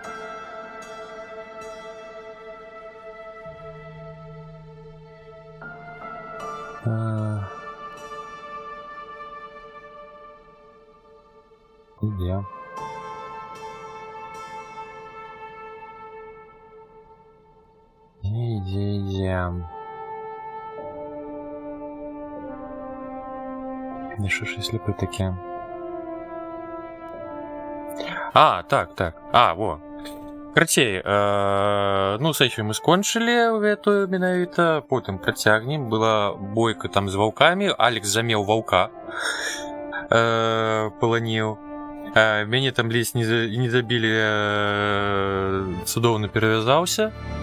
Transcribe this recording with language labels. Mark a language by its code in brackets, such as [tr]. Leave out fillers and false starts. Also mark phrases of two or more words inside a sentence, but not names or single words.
[be] Ідзе. Ідзе. [uk] Да що ж я сліпий таке? [be] Так. Во. Карацей, сесію мы скончылі гэтую менавіта, потым працягнем. Была бойка там з ваўкамі, Алекс замеў ваўка. Паланіў. Мяне там ледзь не забілі, цудоўна перавязаўся.